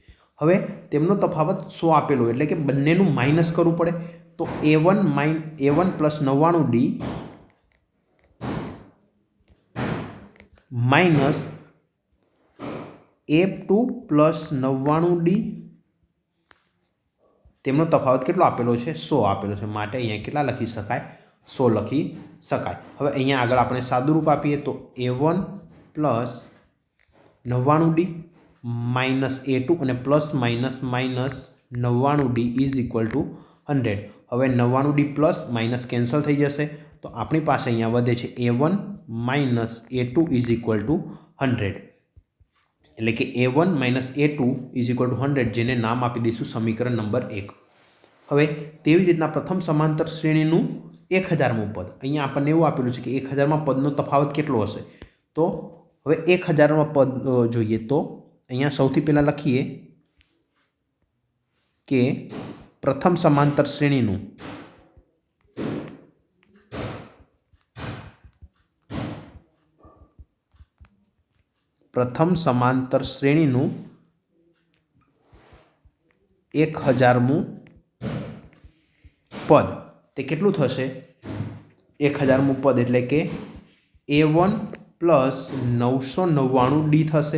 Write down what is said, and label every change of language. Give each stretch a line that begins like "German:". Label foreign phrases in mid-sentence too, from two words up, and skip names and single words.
Gujarati: હવે તેમનો તફાવત 100 આપેલો એટલે કે બંનેનું માઇનસ કરવું પડે તો a1 પ્લસ 99d માઇનસ a2 પ્લસ 99d તેમનો તફાવત કેટલો આપેલો છે 100 આપેલો છે માટે અહીંયા કેટલા લખી શકાય 100 લખી શકાય। હવે અહીંયા આગળ આપણે સાદુરૂપ આપીએ તો a1 પ્લસ 99d માઇનસ a2 અને પ્લસ માઇનસ 99d
English: is equal to
Gujarati: 100। હવે 99d પ્લસ માઇનસ કેન્સલ થઈ જશે તો અપની પાસ અહીંયા વધે છે a1 માઇનસ a2
English: is equal to
Gujarati: 100 એટલે કિ a1 માઇનસ a2
English: is equal to
Gujarati: 100 જેને નામ આપી દઈશું સમીકરણ નંબર 1। હવે તેવી રીતના પ્રથમ સમાંતર શ્રેણીનું 1000મું પદ અહીંયા આપણે એવું આપેલું છે કિ 1000 માં પદનો તફાવત કેટલો હશે। તો હવે 1000 માં પદ જોઈએ તો અહીંયા સૌથી પહેલા લખીએ કે પ્રથમ સમાંતર શ્રેણીનું પ્રથમ સમાંતર શ્રેણીનું 1000મું પદ તે કેટલું થશે 1000મું પદ એટલે કે a1 પ્લસ 999d થશે।